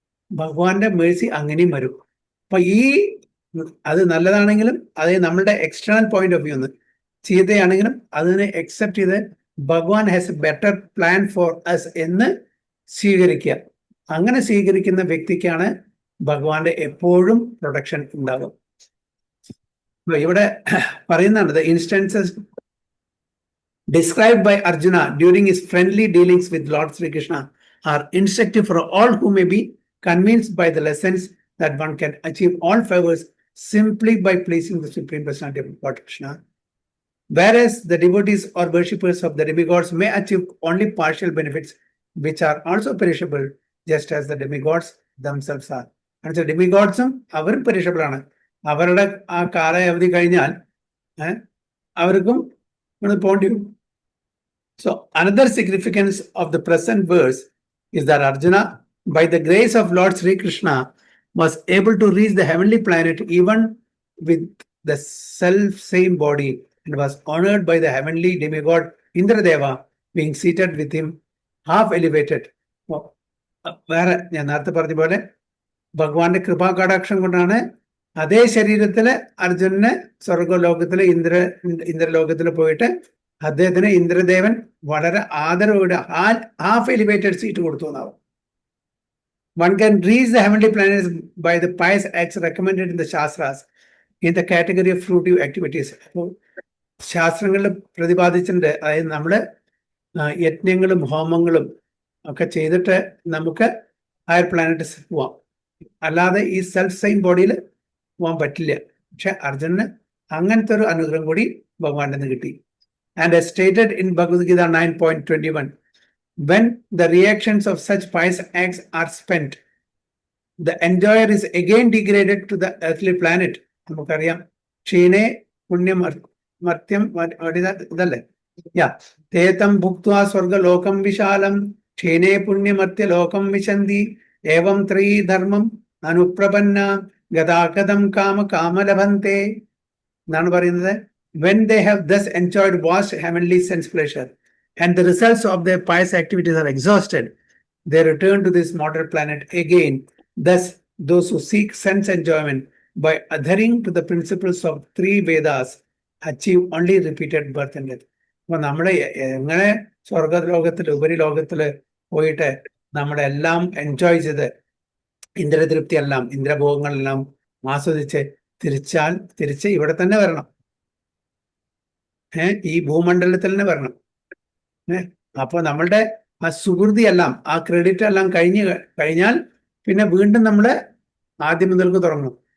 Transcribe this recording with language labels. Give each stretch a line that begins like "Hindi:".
Malayalam: ഭഗവാന്റെ മേഴ്സി അങ്ങനെയും വരും. അപ്പൊ അത് നല്ലതാണെങ്കിലും അത് നമ്മളുടെ
English: external point of view
Malayalam: ഒന്ന് ചീത്തയാണെങ്കിലും അതിനെ അക്സെപ്റ്റ് ചെയ്ത് ഭഗവാൻ
English: has a better plan for us
Malayalam: എന്ന് സ്വീകരിക്കുക. അങ്ങനെ സ്വീകരിക്കുന്ന വ്യക്തിക്കാണ് ഭഗവാന്റെ എപ്പോഴും പ്രൊട്ടക്ഷൻ ഉണ്ടാകും. ഇവിടെ പറയുന്നുണ്ട്,
English: the instances described by Arjuna during his friendly dealings with Lord Sri Krishna are instructive for all who may be convinced by the lessons that one can achieve all favors simply by pleasing the Supreme Personality of Lord Krishna. Whereas the devotees or worshippers of the demigods may achieve only partial benefits, which are also perishable, just as the demigods themselves are. And so demigods
Malayalam: avarum
English: perishable
Malayalam: ആണ്. അവരുടെ ആ കാലാവധി കഴിഞ്ഞാൽ അവർക്കും പോണ്ടി വരും.
English: So another significance of the present verse is that Arjuna, by the grace of Lord Sri Krishna, was able to reach the heavenly planet even with the self-same body, and was honored by the heavenly demigod Indradeva, being seated with him, half elevated.
Malayalam: വേറെ ഞാൻ നേരത്തെ പറഞ്ഞ പോലെ ഭഗവാന്റെ കൃപാകടാക്ഷം കൊണ്ടാണ് അതേ ശരീരത്തില് അർജുനന് സ്വർഗലോകത്തില് ഇന്ദ്രലോകത്തിൽ പോയിട്ട് അദ്ദേഹത്തിന് ഇന്ദ്രദേവൻ വളരെ ആദരവോടെ
English: half elevated seat
Malayalam: കൊടുത്തു എന്നാവും.
English: One can reach the heavenly planets by the pious acts recommended in the Shastras in the category of fruitive activities.
Malayalam: അപ്പോൾ ശാസ്ത്രങ്ങളിൽ പ്രതിപാദിച്ചിട്ടുണ്ട്, അതായത് നമ്മുടെ യജ്ഞങ്ങളും ഹോമങ്ങളും ഒക്കെ ചെയ്തിട്ട് നമുക്ക് ഹയർ പ്ലാനറ്റ്സ് പോവാം. അല്ലാതെ ഈ
English: self same ബോഡിയിൽ
Malayalam: പോകാൻ പറ്റില്ല. പക്ഷെ അർജുനന് അങ്ങനത്തെ ഒരു അനുഗ്രഹം കൂടി ഭഗവാന്റെ നിന്ന് കിട്ടി.
English: And as stated in Bhagavad Gita 9.21, when the reactions of such pious acts are spent, the enjoyer is again degraded to the earthly planet.
Malayalam: നമുക്കറിയാം,
Sanskrit: ക്ഷീണേ പുണ്യമർത്യം
Malayalam: ഇതല്ലേ,
Sanskrit: തേതം ഭുക്ത്വാ സ്വർഗലോകം വിശാലം ക്ഷീണേ പുണ്യമർത്യ ലോകം വിശന്തി ഏവം ത്രയീ ധർമ്മം അനുപ്രപന്ന ഗതാഗതം കാമലഭന്തെ
Malayalam: എന്നാണ് പറയുന്നത്.
English: When they have thus enjoyed vast heavenly sense pleasure and the results of their pious activities are exhausted, they return to this mortal planet again. Thus, those who seek sense enjoyment by adhering to the principles of 3 Vedas achieve only repeated birth and death.
Malayalam: അപ്പൊ നമ്മള് എങ്ങനെ സ്വർഗലോകത്തില് ഉപരിലോകത്തില് പോയിട്ട് നമ്മളെല്ലാം enjoy ചെയ്ത് ഇന്ദ്രതൃപ്തി എല്ലാം ഇന്ദ്രഭോഗങ്ങളെല്ലാം ആസ്വദിച്ച് തിരിച്ച് ഇവിടെ തന്നെ വരണം. ഈ ഭൂമണ്ഡലത്തിൽ തന്നെ വരണം. അപ്പൊ നമ്മളുടെ ആ സുഹൃതി എല്ലാം, ആ ക്രെഡിറ്റ് എല്ലാം കഴിഞ്ഞാൽ പിന്നെ വീണ്ടും നമ്മള് ആദ്യം മുതൽക്ക് തുടങ്ങും.